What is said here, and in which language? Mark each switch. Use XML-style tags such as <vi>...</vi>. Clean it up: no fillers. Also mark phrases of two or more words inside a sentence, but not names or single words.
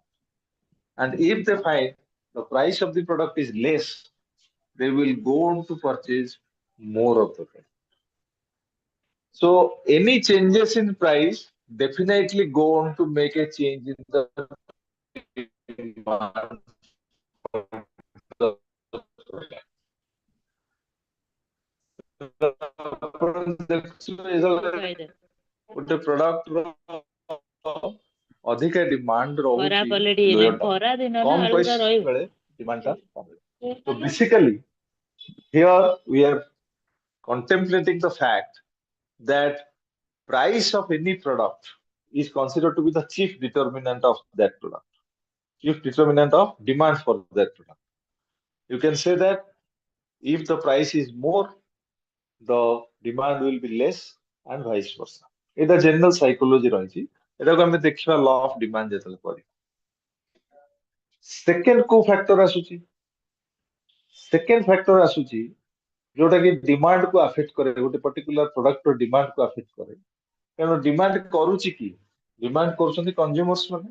<en>And if they find the price of the product is less, they will go on to purchase more of the product. So any changes in price definitely go on to make a change in the demand for the product.</en> <or>ଗୋଟେ ପ୍ରଡକ୍ଟ ର ଅଧିକା ଡିମାଣ୍ଡ ରହୁଛି କମ ପଇସା ବେଳେ ଡିମାଣ୍ଡ ଟା କମ।</or> <en>So basically here we are contemplating the fact that price of any product is considered to be the chief determinant of that product, chief determinant of demand for that product. You can say that if the price is more, the demand will be less and vice versa.</en> <or>এটা</or> <en>general psychology</en> <or>ରହିଛି, ଏଟାକୁ ଆମେ ଦେଖିବା</or> <en>law of demand</en> <or>ଯେତେବେଳେ କରିବା। ସେକେଣ୍ଡ କୋଉ ଫ୍ୟାକ୍ଟର ଆସୁଛି? ସେକେଣ୍ଡ ଫ୍ୟାକ୍ଟର ଆସୁଛି ଯୋଉଟା କି ଡିମାଣ୍ଡ କୁ ଆଫେକ୍ଟ କରେ, ଗୋଟେ ପର୍ଟିକୁଲାର ପ୍ରଡକ୍ଟର ଡିମାଣ୍ଡ କୁ ଆଫେକ୍ଟ କରେ। କାରଣ ଡିମାଣ୍ଡ କରୁଛି କି? ଡିମାଣ୍ଡ କରୁଛନ୍ତି କନଜ୍ୟୁମର୍ସ ମାନେ।</or>